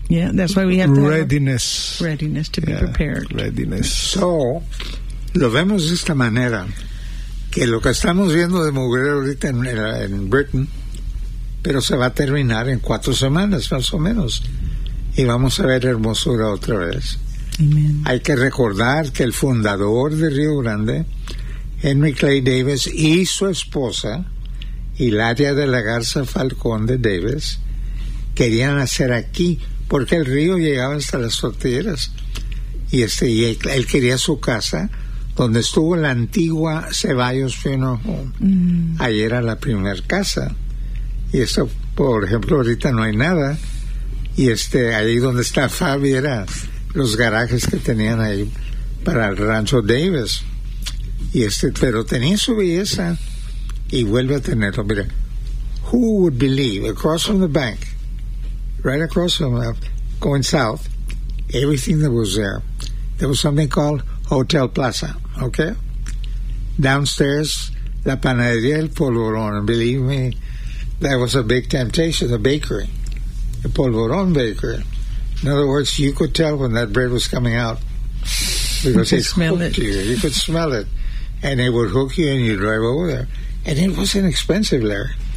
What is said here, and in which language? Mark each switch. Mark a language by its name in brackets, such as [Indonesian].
[English] Yeah, that's why we have to readiness. Have readiness to be prepared. Readiness. [Spanish] So, lo vemos de esta manera, que lo que estamos viendo de mugrero ahorita en Britain, pero se va a terminar en 4 semanas, más o menos. Y vamos a ver hermosura otra vez. Amen. Hay que recordar que el fundador de Río Grande, Henry Clay Davis, y su esposa, Hilaria de la Garza Falcón de Davis, querían hacer aquí, porque el río llegaba hasta las tortilleras. Y él quería su casa, donde estuvo la antigua Ceballos Funeral Home. Ahí era la primera casa. Y eso, por ejemplo, ahorita no hay nada. Y ahí donde está Fabi era los garajes que tenían ahí para el rancho Davis. Y pero tenía su belleza y vuelve a tenerlo. Mira, [English] who would believe across from the bank, right across from going south, everything that was there, there was something called Hotel Plaza, okay? Downstairs, [Spanish] la panadería del Polvorón. [English] And believe me, that was a big temptation, the bakery. The Polvorón bakery. In other words, you could tell when that bread was coming out. Because you could smell it. You could smell it. And it would hook you and you'd drive over there. And it wasn't expensive there.